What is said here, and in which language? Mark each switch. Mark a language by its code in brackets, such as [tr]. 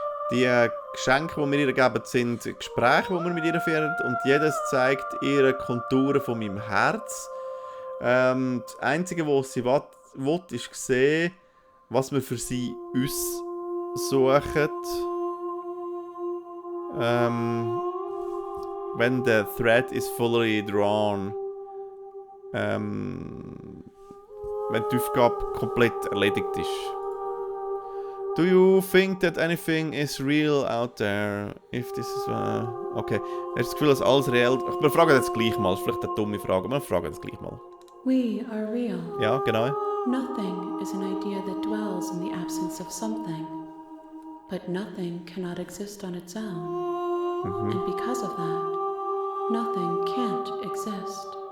[de] Die Geschenke, die wir ihr geben, sind Gespräche, die wir mit ihr führen. Und jedes zeigt ihre Konturen von meinem Herz. Das Einzige, was sie will, ist sehen, was wir für sie aussuchen. [en] When the thread is fully drawn. [de] Wenn die Aufgabe komplett erledigt ist. [en] Do you think that anything is real out there? If this is... okay. [de] Hast du das Gefühl, dass alles real... Wir fragen das gleich mal. Das ist vielleicht eine dumme Frage. Wir fragen das gleich mal. [en] We are real. [de] Ja, genau. [en] Nothing is an idea that dwells in the absence of something. But nothing cannot exist on its own. And because of that, nothing can't exist.